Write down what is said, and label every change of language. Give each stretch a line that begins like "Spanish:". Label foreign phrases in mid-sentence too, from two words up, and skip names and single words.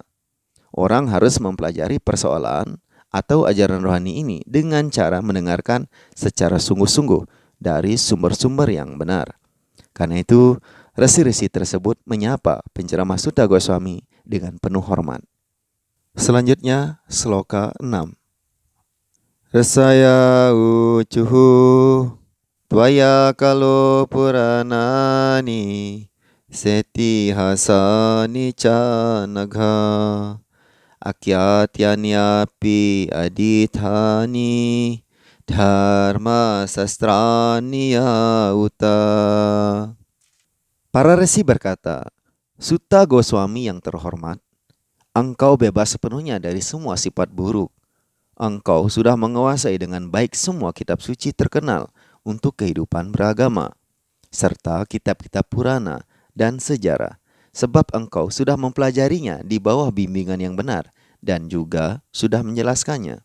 Indonesian: Orang harus mempelajari persoalan atau ajaran rohani ini dengan cara mendengarkan secara sungguh-sungguh dari sumber-sumber yang benar. Karena itu, resi-resi tersebut menyapa penceramah Sutta Goswami dengan penuh hormat. Selanjutnya, sloka 6.
Sanskrit: Rasaya ucuhu tvaya kalo puranani seti hasani canagha akyatyaniapi adithani dharma sastrani yauta.
Indonesian: Para resi berkata, Sutta Goswami yang terhormat, engkau bebas sepenuhnya dari semua sifat buruk. Engkau sudah menguasai dengan baik semua kitab suci terkenal untuk kehidupan beragama, serta kitab-kitab Purana dan sejarah, sebab engkau sudah mempelajarinya di bawah bimbingan yang benar dan juga sudah menjelaskannya.